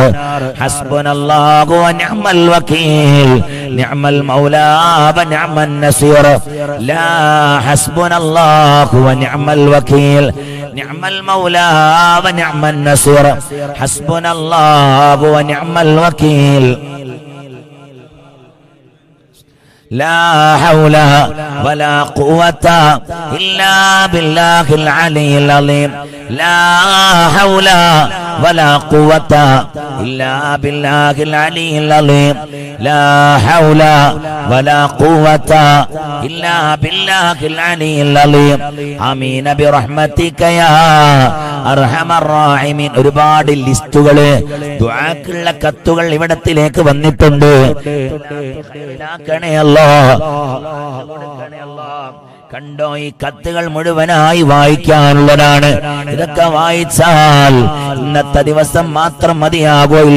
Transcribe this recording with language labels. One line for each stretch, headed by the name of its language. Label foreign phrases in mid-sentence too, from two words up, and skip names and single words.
Arabic: حسبنا الله ونعم الوكيل نعم المولى ونعم النصير. لا حسبنا الله ونعم الوكيل نعم المولى ونعم النصير. حسبنا الله ونعم الوكيل. لا حول ولا قوة إلا بالله العلي العظيم. لا حول ولا قوة إلا بالله العلي العظيم. لا حول ولا قوة إلا بالله العلي العظيم. آمين برحمتك يا أرحم الراحمين.
Malayalam: ഒരുപാട് ലിസ്റ്റുകള് ദുആക്കുള്ള കത്തുകൾ ഇവിടത്തിലേക്ക് വന്നിട്ടുണ്ട്. കണ്ടോ, ഈ കത്തുകൾ മുഴുവനായി വായിക്കാനുള്ളതാണ്. ഇതൊക്കെ വായിച്ചാൽ ഇന്നത്തെ ദിവസം മാത്രം മതിയാകുകയില്ല.